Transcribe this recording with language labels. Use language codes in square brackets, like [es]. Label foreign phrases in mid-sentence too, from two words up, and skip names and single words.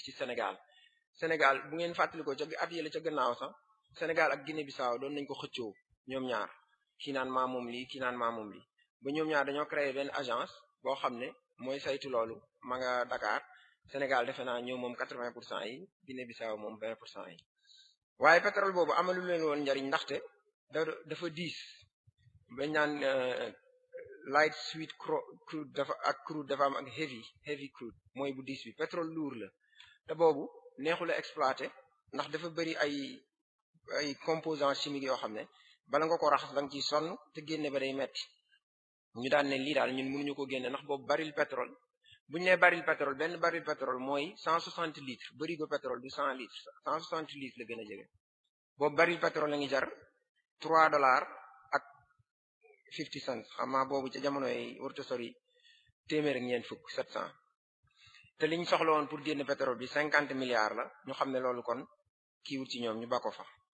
[wo] ci Sénégal bu ngeen fàttalikoo ca at yële ca gannaaw sax Sénégal ak Guinée-Bissau doon nañ ko xëccoo ñoom ñaar kii naan maa moom lii kii naan maa moom lii ba ñoom ñaar dañoo créer benn agence boo xam ne mooy saytu loolu ma nga Dakar Sénégal defe naa ñoom moom 80% yi Guinée-Bissau moom 20% yi waaye pétrole boobu amalu leen woon njariñ ndaxte dafa diis bañ naan [en] light sweet crude [wo] dafa am ak [en] heavy crude [wo] mooy bu diis bi [fr] pétrole lourd [wo] la te boobu neexul a exploité ndax dafa bëri ay [fr] composants chimiques [wo] yoo xam ne bala nga ko raxas da nga ciy sonn te génne ba day metti ñu daan ne lii daal ñun mënuñu ko génne ndax boobu [fr] baril pétrole [wo] buñu nee [fr] baril pétrole [wo] benn [fr] baril pétrole [wo] mooy 160 litres barigo pétrole du 100 litres 160 litres la gën a jege boobu [fr] baril pétrole [wo] la ngi jar $3 ak 50 cents xam naa boobu ca jamono yi warta sori téeméer ak ñeent fukk 700 te liñ soxla woon pour génne pétrole bi 50 milliards la ñu xam ne loolu kon kiiwut ci ñoom ñu ba ko fa